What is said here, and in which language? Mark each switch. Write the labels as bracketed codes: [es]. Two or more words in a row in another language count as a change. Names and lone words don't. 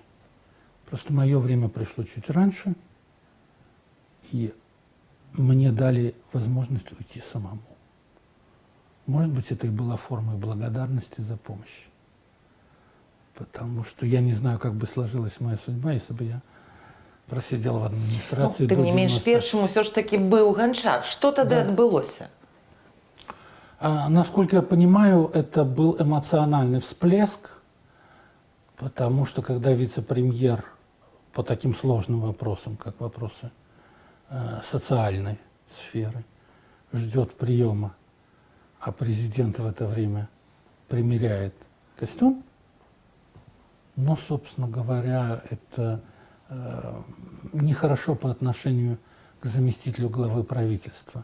[ru] Просто мое время пришло чуть раньше, и мне дали возможность уйти самому. Может быть, это и была формой благодарности за помощь. Потому что я не знаю, как бы сложилась моя судьба, если бы я просидел в администрации. [be] Ну, тым не менш, першым усё ж таки быў Гончар. Што тады адбылося? [ru] Насколько я понимаю, это был эмоциональный всплеск, Потому что когда вице-премьер по таким сложным вопросам, как вопросы социальной сферы, ждет приема, а президент в это время примеряет костюм, ну, собственно говоря, это нехорошо по отношению к заместителю главы правительства.